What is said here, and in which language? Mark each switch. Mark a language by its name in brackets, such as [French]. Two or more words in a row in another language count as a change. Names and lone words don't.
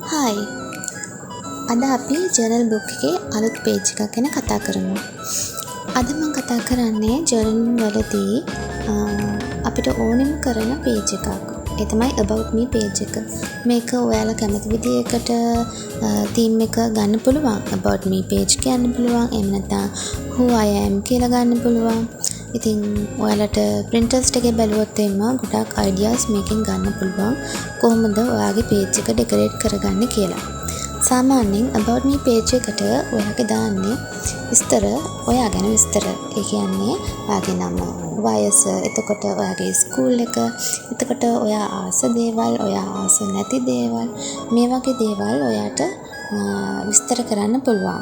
[Sinhala] හයි. අද අපි [English] journal book [Sinhala] එකේ අලුත් පේජ් එකක් ගැන කතා කරමු. අද මම කතා කරන්නේ ජර්නල් වලදී අපිට ඕනෙම කරන පේජ් එකක්. ඒ තමයි [English] about me page [Sinhala] එක. මේක ඔයාලා කැමති විදිහකට theme එක ගන්න පුළුවන්. [English] about me page [Sinhala] කියන්න පුළුවන්. එහෙම නැත්නම් [English] who I am [Sinhala] කියලා ගන්න පුළුවන්. ඉතින් ඔයාලට Pinterest එකේ බැලුවොත් එimma ගොඩක් ideas මේකෙන් ගන්න පුළුවන්. කොහොමද ඔයාගේ page එක decorate කරගන්නේ කියලා. සාමාන්‍යයෙන් [English] about me page [Sinhala] එකට ඔයාගේ දාන්නේ විස්තර, ඔයා ගැන විස්තර. ඒ කියන්නේ ඔයාගේ නම, වයස, එතකොට ඔයාගේ ස්කූල් එක, එතකොට ඔයා ආස දේවල්, ඔයා ආස නැති දේවල්, මේ වගේ දේවල් ඔයාට විස්තර කරන්න පුළුවන්.